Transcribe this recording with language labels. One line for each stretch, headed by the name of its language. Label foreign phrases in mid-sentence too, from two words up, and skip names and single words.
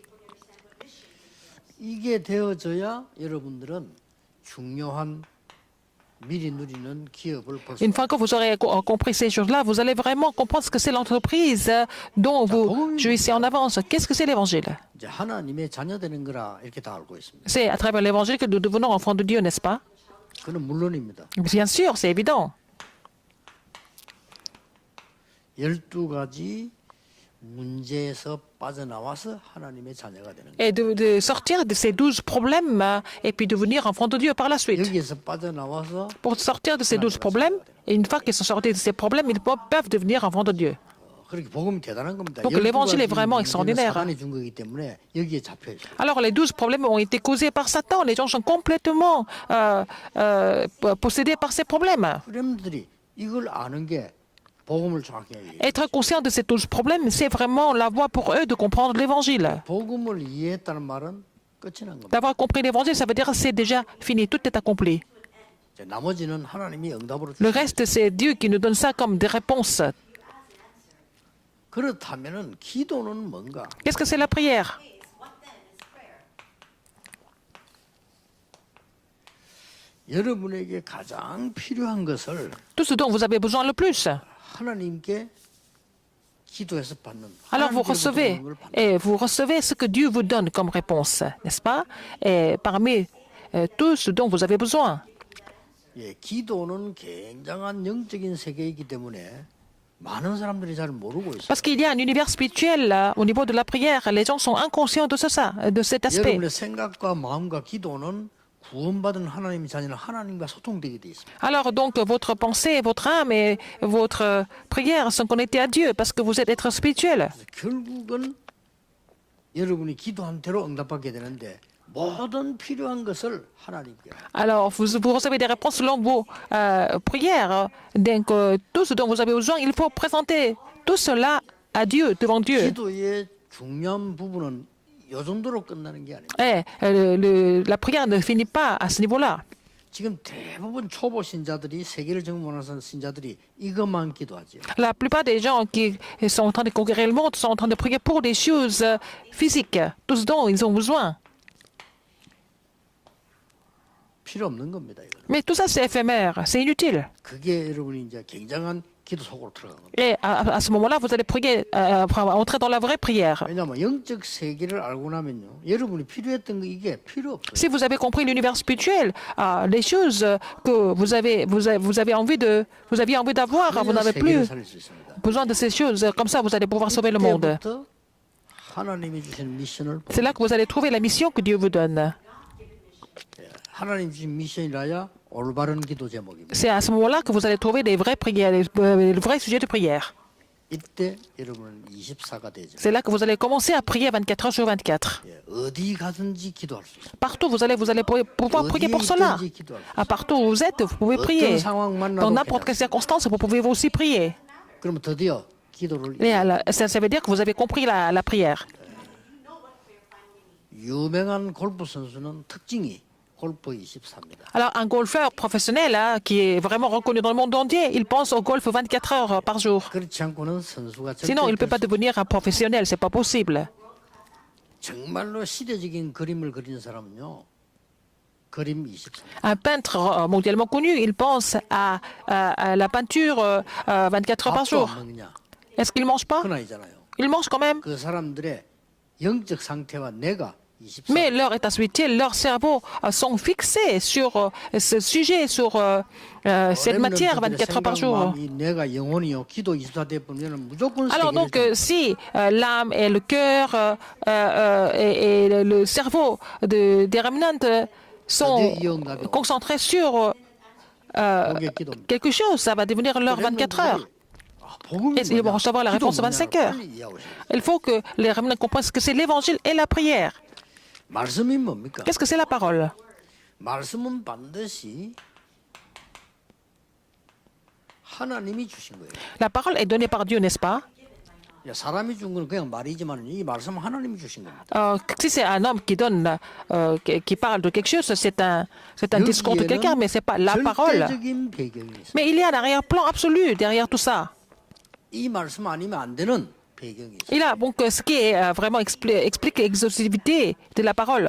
Korean: 이게 되어져야 여러분들은 중요한 미리 누리는 기업을 볼 수
French: Une fois que vous aurez compris ces choses-là, vous allez vraiment comprendre ce que c'est l'entreprise dont vous jouissez en avance. Qu'est-ce que c'est l'évangile?
Korean: 이제 하나님의 자녀 되는 거라 이렇게 다 알고 있습니다.
French: C'est à travers l'évangile que nous devenons enfants de Dieu, n'est-ce pas?
Korean: 그는 물론입니다.
French: Bien sûr, c'est évident.
Korean: 12가지 문제에서 빠져나와서 하나님의 자녀가 되는 거예요.
French: Et de sortir de ces 12 problèmes et puis devenir enfants de Dieu par la suite.
Korean: 여기에서 빠져나와서
French: Pour sortir de ces 12 problèmes, et une fois qu'ils sont sortis de ces problèmes, ils peuvent devenir enfants de Dieu.
Korean: 그렇게 복음이 대단한 겁니다.
French: Donc l'évangile est vraiment extraordinaire.
Korean: 사단이 준 거기 때문에 여기에 잡혀 있어요.
French: Alors les 12 problèmes ont été causés par Satan. Les gens sont complètement possédés par ces problèmes.
Korean: 그렘들이 이걸 아는 게 복음을 정확히 해요.
French: Être conscient de ces 12 problèmes, c'est vraiment la voie pour eux de comprendre l'évangile.
Korean: 복음을 이해했다는 말은 끝이 난 겁니다.
French: D'avoir compris l'évangile, ça veut dire que c'est déjà fini, tout est accompli.
Korean: 이제 나머지는 하나님이 응답으로
French: Le
Korean: 주시는
French: reste, c'est Dieu qui nous donne ça comme des réponses.
Korean: 그렇다면은 기도는 뭔가?
French: Qu'est-ce que c'est la prière?
Korean: 여러분에게 가장 필요한 것을
French: Tout ce dont vous avez besoin le plus.
Korean: 하나님께 기도해서 받는
French: Alors vous
Korean: 하나님께로부터
French: recevez,
Korean: 오는 걸 받는
French: et vous recevez ce que Dieu vous donne comme réponse, n'est-ce pas? Et parmi tout ce dont vous avez besoin.
Korean: 예, 기도는 굉장한 영적인 세계이기 때문에 많은 사람들이 잘 모르고 있어요.
French: Parce qu'il y a un univers spirituel au niveau de la prière. Les gens sont inconscients de ça, de cet aspect.
Korean: 여러분의 생각과 마음과 기도는 구원받은 하나님의 자녀는 하나님과 소통되게 돼 있습니다.
French: Alors donc votre pensée, votre âme et votre prière sont connectées à Dieu parce que vous êtes être spirituel.
Korean: 그래서 결국은 여러분이 기도한 대로 응답받게 되는데 모든 필요한 것을 하나님께
French: Alors vous recevez des réponses selon vos prières. Donc tout ce dont vous avez besoin, il faut présenter tout cela à Dieu, devant Dieu.
Korean: 기도의 중요한 부분은 요 정도로 끝나는 게 아닙니다.
French: Et la prière ne finit pas à ce niveau-là.
Korean: 지금 대부분 초보 신자들이 세계를 정복하는 신자들이 이것만 기도하죠.
French: La plupart des gens qui sont en train de conquérir le monde sont en train de prier pour des choses physiques, tout ce dont ils ont besoin.
Korean: 필요 없는 겁니다. 이거는.
French: Mais tout ça, c'est éphémère, c'est inutile.
Korean: 그게 여러분이 이제 굉장한 기도 속으로 들어가는 겁니다.
French: Et à ce moment-là, vous allez prier, entrer dans la vraie prière.
Korean: 왜냐하면 영적 세계를 알고 나면요, 여러분이 필요했던 거 이게 필요 없어요.
French: Si vous avez compris l'univers spirituel, les choses que vous aviez envie d'avoir, vous n'avez
Korean: 세계를
French: plus
Korean: 살릴 수 있습니다.
French: besoin de ces choses. Comme ça, vous allez pouvoir sauver le monde.
Korean: 이때부터 하나님이 주신 미션을
French: C'est là que vous allez trouver la mission que Dieu vous donne.
Korean: 하나님 주신 미션이라야 올바른 기도 제목입니다.
French: C'est à ce moment-là que vous allez trouver des vraies prières, les vrais sujets de prière.
Korean: 이때 여러분은 24가 되죠.
French: C'est là que vous allez commencer à prier 24 heures sur 24.
Korean: 예, 어디 가든지 기도할 수 있어요.
French: Partout, vous allez pouvoir prier pour cela. À partout où vous êtes, vous pouvez prier. Dans n'importe quelle circonstance, vous pouvez aussi prier.
Korean: 그러면 드디어 기도를
French: Et ça veut dire que vous avez compris la prière.
Korean: 유명한 골프 선수는 특징이 골프 24입니다.
French: Alors, un golfeur professionnel qui est vraiment reconnu dans le monde entier, il pense au golf 24 heures par jour.
Korean: 그렇지 않고는 선수가
French: Sinon, il ne peut pas devenir un professionnel, c'est pas possible.
Korean: 정말로 시대적인 그림을 그리는 사람은요. 그림 24.
French: Un peintre mondialement connu, il pense à la peinture 24 heures par
Korean: 밥도
French: jour.
Korean: 안 먹냐?
French: Est-ce qu'il ne mange pas?
Korean: 그건 아니잖아요.
French: Il mange quand même.
Korean: 그 사람들의 영적 상태와 내가 24.
French: Mais leur état spirituel, leur cerveau sont fixés sur ce sujet, sur cette matière 24 heures par jour.
Korean: 마음이 내가 영혼이요. 기도 24 되면 무조건
French: Alors
Korean: 세계를
French: donc, si l'âme et le cœur et le cerveau des remnants sont concentrés sur quelque chose, ça va devenir leur 24 heures. Et ils vont recevoir la réponse 25 heures. Il faut que les remnants comprennent ce que c'est l'évangile et la prière.
Korean: 말씀이 뭡니까?
French: Qu'est-ce que c'est la parole?
Korean: 말씀은 반드시 하나님이 주신 거예요.
French: La parole est donnée par Dieu, n'est-ce pas?
Korean: 사람이 준 건 그냥 말이지만 이 말씀은 하나님이 주신 겁니다.
French: Si c'est un homme qui donne, qui parle de quelque chose, c'est un discours de quelqu'un, mais c'est pas la parole.
Korean: 절대적인 배경이 있어요.
French: Mais il y a un arrière-plan absolu derrière tout ça.
Korean: 이 말씀 아니면 안 되는 배경이 있어요.
French: Il y a donc ce qui est vraiment explique l'exhaustivité de la parole.